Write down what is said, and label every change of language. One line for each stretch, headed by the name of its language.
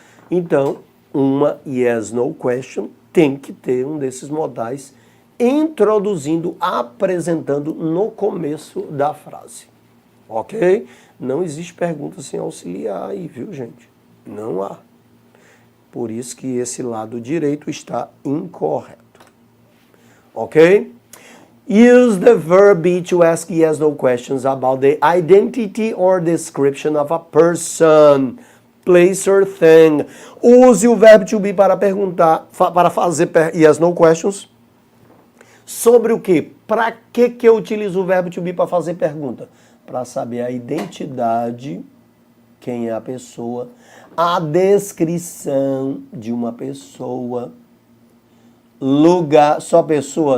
Portuguese: Então, uma yes, no question tem que ter um desses modais introduzindo, apresentando no começo da frase. Ok? Não existe pergunta sem auxiliar aí, viu, gente? Não há. Por isso que esse lado direito está incorreto. Ok?
English: Use the verb be to ask yes, no questions about the identity or description of a person, place or thing.
Portuguese: Use o verbo to be para perguntar, para fazer yes, no questions. Sobre o quê? Para que eu utilizo o verbo to be para fazer pergunta? Para saber a identidade, quem é a pessoa, a descrição de uma pessoa, lugar, só pessoa?